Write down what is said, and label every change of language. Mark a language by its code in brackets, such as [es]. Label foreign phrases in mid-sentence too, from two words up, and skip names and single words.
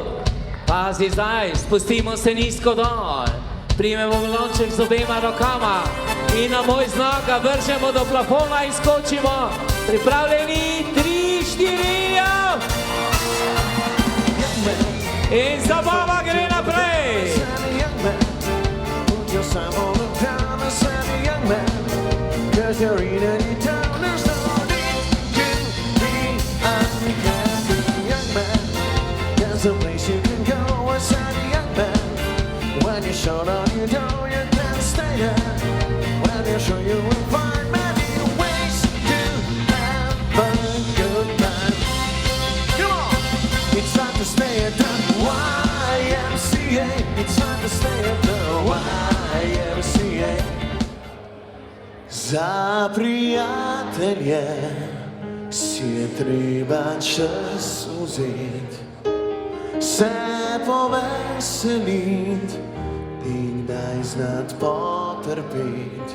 [sl] Pazi zdaj, spustimo se nizko dol. Primemo balonček z obema rokama in na moj znak ga vržemo do plafona in skočimo. Pripravljeni, 3, 4, ja! In zabava gre naprej. [en] There's a place you can go as a young man. When you're short on your dough, you can't stay there. When you're sure you will find many ways to have a good time. Come on! It's time to stay at the YMCA. It's time to stay at the YMCA. [sl] Za prijatelje si je treba čas vzeti. Se poveselit in kdaj znat potrpet.